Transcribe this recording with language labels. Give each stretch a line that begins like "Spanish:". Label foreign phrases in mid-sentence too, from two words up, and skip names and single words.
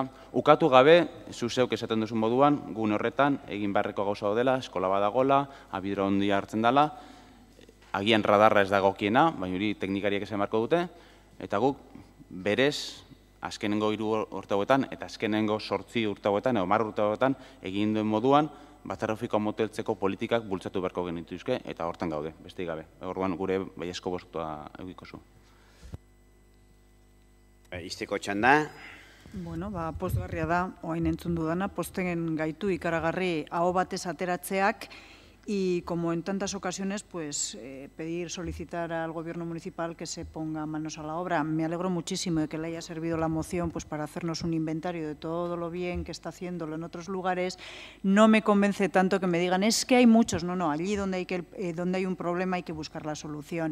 Basque: Ukatu gabe, zuzeuk esaten duzun moduan, gune horretan, egin beharreko gauza dela, eskola badagola, abiadura handia hartzen dela, agian radarra ez dagokiena, baina hori teknikariak esan beharko dute, eta guk berez, azkenengo 3 urte hauetan, eta azkenengo 8 urte hauetan, edo 10 urte hauetan, egin duen moduan, trafikoa moteltzeko politikak bultzatu beharko genituzke, eta hortan gaude, besterik gabe. Orduan, gure baiezko boskoa egiko zu. Izteko txanda. Pozgarria da, oain entzun dudana, posten gaitu ikaragarri aho batez ateratzeak,
Spanish: y como en tantas ocasiones, pedir, solicitar al Gobierno municipal que se ponga manos a la obra. Me alegro muchísimo de que le haya servido la moción para hacernos un inventario de todo lo bien que está haciéndolo en otros lugares. No me convence tanto que me digan, es que hay muchos. No, allí donde hay un problema hay que buscar la solución.